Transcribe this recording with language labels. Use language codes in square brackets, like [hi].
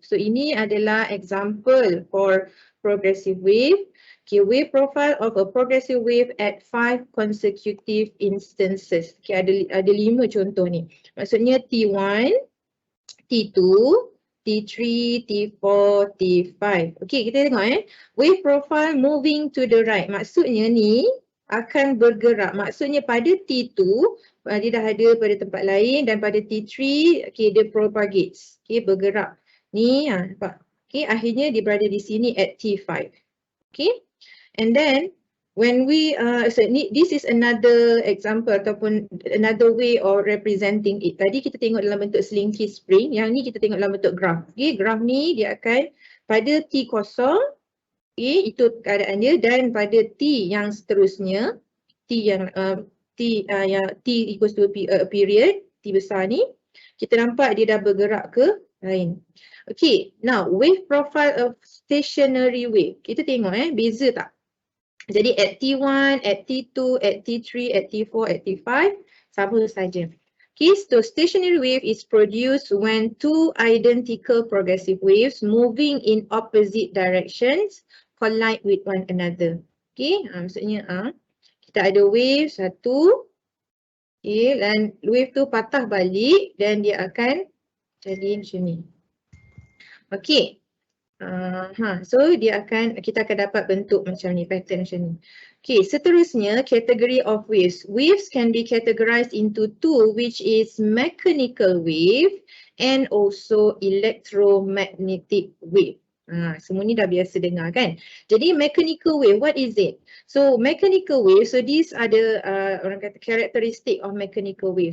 [en] So [ms] ini adalah [en] example for progressive wave. Okay, wave profile of a progressive wave at 5 consecutive instances. [ms] Okay, ada 5 contoh ni. Maksudnya T1, T2, T3, T4, T5. [en] Okay, [ms] kita tengok [en] wave profile moving to the right. [ms] Maksudnya ni akan bergerak. Maksudnya pada T2, dia dah ada pada tempat lain dan pada T3, okay, dia propagates. Okay, bergerak. Ni, nampak. Okay, akhirnya dia berada di sini at T5. Okay. [en] And then when we this is another example ataupun another way of representing it. [ms] Tadi kita tengok dalam bentuk slinky spring, yang ni kita tengok dalam bentuk graph. Okay, graph ni dia akan pada T kosong, okay, itu keadaan dia, dan pada T yang seterusnya, T yang [en] T equals to a period, [ms] T besar ni, kita nampak dia dah bergerak ke lain. [en] Okay, now wave profile of stationary wave. [ms] Kita tengok beza tak? Jadi at T1, at T2, at T3, at T4, at T5, sama saja. [en] Okay, so stationary wave is produced when two identical progressive waves moving in opposite directions collide with one another. [ms] Okay, maksudnya kita ada wave satu, okay, dan wave tu patah balik dan dia akan jadi macam ni. Okay. So kita akan dapat bentuk macam ni, pattern macam ni. [en] Okay, seterusnya category of waves. Waves can be categorized into two, which is mechanical wave and also electromagnetic wave. [ms] Semua ni dah biasa dengar kan. Jadi mechanical wave, [en] what is it? So mechanical wave, so these are the [ms] orang kata [en] characteristic of mechanical wave.